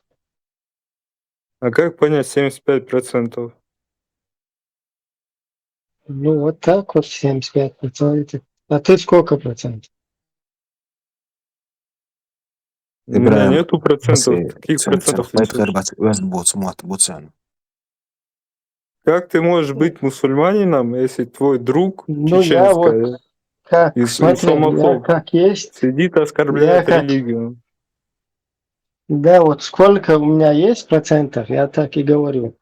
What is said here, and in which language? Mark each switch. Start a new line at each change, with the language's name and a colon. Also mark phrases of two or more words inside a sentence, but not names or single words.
Russian: А как понять 75%? Ну вот так вот 75%. А ты сколько процентов? У меня нету процентов. Каких процентов ты بيتغير несешь? وزبوت موت بوتسان Как ты можешь быть мусульманином, если твой друг Ну я вот чеченская как, и смотри, я исламофоб как есть, сидит, я оскорбляет как, религию? да, вот сколько у меня есть процентов, я так и говорю.